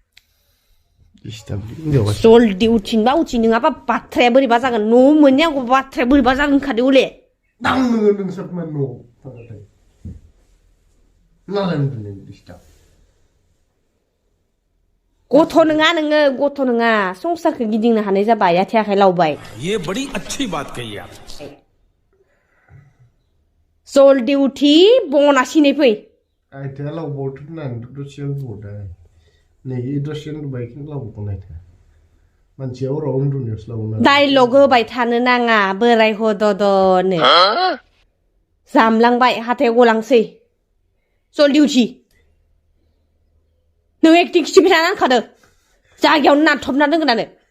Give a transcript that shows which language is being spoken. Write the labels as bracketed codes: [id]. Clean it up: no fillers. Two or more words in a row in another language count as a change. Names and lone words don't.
[brx] जल्दि उथिनबा नङाबा बाथ्राया बोरैबा जागोन न' मोननायाव बाथ्राया बोरैबा जागोन खादो हले गथ' नङा संसारखौ गिदिंनो हानाय जाबाय आथिं आखाइ लावबाय [hi] ये बड़ी अच्छी बात कही आप [brx] जल्दि उथि बना सिनै फै आथिंआ लावबावथ' होननानै दसेयाव बुंहरदों नै दसेयाव उन्दुबायखौनो लावबावगोन आथिंआ मानसिया हराव उन्दुनायावसो लावो डाइलग होबाय थानो नाङा बोराय हददनो जामलांबाय हाथायाव गलांसै जल्दि उथि नों एक्टिं खिथिबाय थाना होनखादो जायगायावनो नारथबना दोनगोनानो